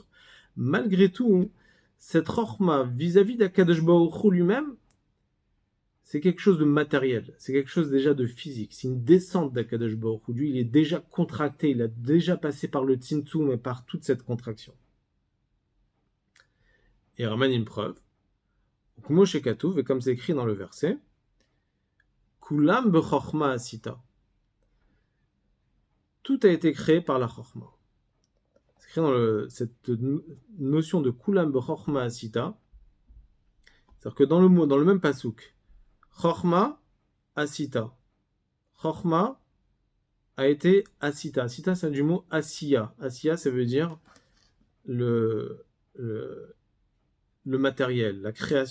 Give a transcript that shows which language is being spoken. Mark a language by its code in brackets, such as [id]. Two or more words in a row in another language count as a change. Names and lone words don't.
[fr] Malgré tout, cette Chochma vis-à-vis d' [he] הקדוש ברוך הוא [fr] lui-même, c'est quelque chose de matériel, c'est quelque chose déjà de physique, c'est une descente d' [he] הקדוש ברוך הוא. [fr] Lui, il est déjà contracté, il a déjà passé par le Tzimtzum et par toute cette contraction. Et ramène une preuve. [he] כמו שכתוב, [fr] et comme c'est écrit dans le verset, [he] כולם בחכמה עשית. [fr] Tout a été créé par la chochma. C'est écrit dans cette notion de [he] כולם בחכמה עשית. [fr] C'est-à-dire que dans le même pasuk, [he] חכמה עשית. [fr] Chochma a été asita. Asita, c'est du mot asiya. Asiya, ça veut dire le matériel, la création.